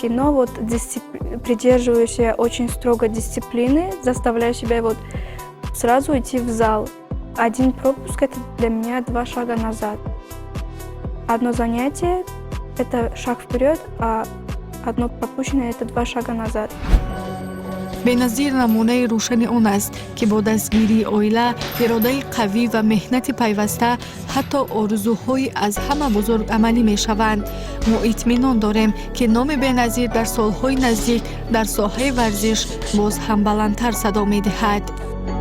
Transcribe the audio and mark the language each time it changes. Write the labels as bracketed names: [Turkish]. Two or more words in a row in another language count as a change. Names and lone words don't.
[Russian] Но вот придерживаюсь я очень строго дисциплины, заставляю себя вот сразу идти в зал. Один пропуск – это для меня 2 шага назад. Одно занятие – это шаг вперед, а одно пропущенное – это 2 шага назад. [Tajik] беназир намунаи рӯшани он аст ки бо дастгирии оила, иродаи қавӣ ва меҳнати пайваста ҳатто орзуҳои аз ҳама бузург амалӣ мешаванд. мо итминон дорем ки номи беназир дар солҳои наздик дар соҳаи варзиш боз ҳам баландтар садо медиҳад.